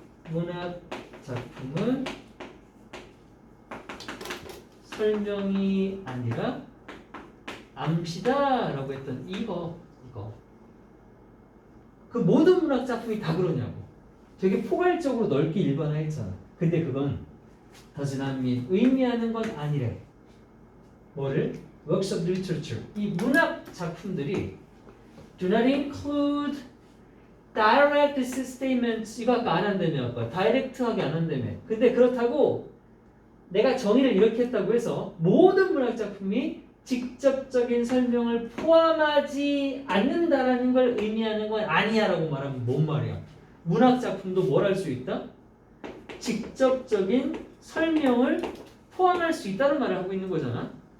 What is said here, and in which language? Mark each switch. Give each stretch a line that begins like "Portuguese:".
Korean: 문학 작품은 설명이 아니라 암시다라고 했던 이거 그 모든 문학 작품이 다 그러냐고. 되게 포괄적으로 넓게 일반화했잖아. 근데 그건
English: does not mean,
Korean: 의미하는 건 아니래. 뭐를?
English: works of literature,
Korean: 이 문학 작품들이
English: do not include direct statements.
Korean: 이거 아까 안 한다며. 아까 다이렉트하게 안 한다며. 근데 그렇다고 내가 정의를 이렇게 했다고 해서 모든 문학 작품이 직접적인 설명을 포함하지 않는다라는 걸 의미하는 건 아니야라고 말하면 뭔 말이야? 문학 작품도 뭘 할 수 있다? 직접적인 설명을 포함할 수 있다는 말을 하고 있는 거잖아.